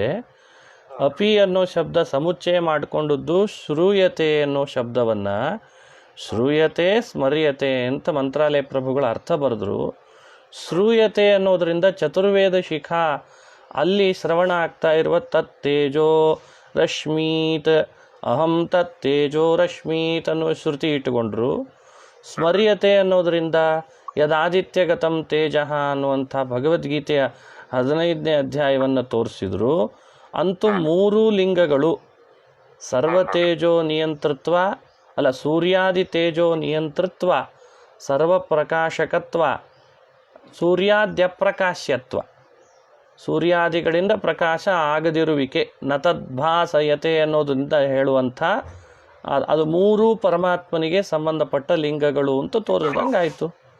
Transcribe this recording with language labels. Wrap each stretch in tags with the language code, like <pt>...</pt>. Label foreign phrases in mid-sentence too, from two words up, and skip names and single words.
<kn>ಅಪಿ ಅನ್ನೋ ಶಬ್ದ ಸಮುಚ್ಚಯ ಮಾಡಿಕೊಂಡದ್ದು ಶ್ರೂಯತೆ ಅನ್ನೋ ಶಬ್ದವನ್ನು</kn> <sa>ಶ್ರೂಯತೆ ಸ್ಮರ್ಯತೆ</sa> <kn>ಅಂತ ಮಂತ್ರಾಲಯ ಪ್ರಭುಗಳ ಅರ್ಥ ಬರೆದ್ರು. ಶ್ರೂಯತೆ ಅನ್ನೋದರಿಂದ ಚತುರ್ವೇದ ಶಿಖಾ ಅಲ್ಲಿ ಶ್ರವಣ ಆಗ್ತಾ ಇರುವ</kn> <sa>ತತ್ ತೇಜೋ ರಶ್ಮೀತ್ ಅಹಂ ತತ್ ತೇಜೋ ರಶ್ಮೀತ್</sa> <kn>ಅನ್ನೋ ಶ್ರುತಿ ಇಟ್ಟುಕೊಂಡ್ರು. ಸ್ಮರ್ಯತೆ ಅನ್ನೋದರಿಂದ</kn> <sa>ಯದಾದಿತ್ಯಗತಂ ತೇಜ</sa> <kn>ಅನ್ನುವಂಥ ಭಗವದ್ಗೀತೆಯ 15ನೇ ಅಧ್ಯಾಯವನ್ನು ತೋರಿಸಿದ್ರು. ಅಂತೂ 3 ಲಿಂಗಗಳು ಸರ್ವತೇಜೋ ನಿಯಂತೃತ್ವ ಅಲ್ಲ ಸೂರ್ಯಾದಿ ತೇಜೋ ನಿಯಂತೃತ್ವ, ಸರ್ವಪ್ರಕಾಶಕತ್ವ, ಸೂರ್ಯಾದ್ಯಪ್ರಕಾಶ್ಯತ್ವ, ಸೂರ್ಯಾದಿಗಳಿಂದ ಪ್ರಕಾಶ ಆಗದಿರುವಿಕೆ, ನತದ್ಭಾಸಯತೆ ಅನ್ನೋದರಿಂದ ಹೇಳುವಂಥ ಅದು 3 ಪರಮಾತ್ಮನಿಗೆ ಸಂಬಂಧಪಟ್ಟ ಲಿಂಗಗಳು ಅಂತ ತೋರಿಸ್ದಂಗೆ ಆಯಿತು.</kn>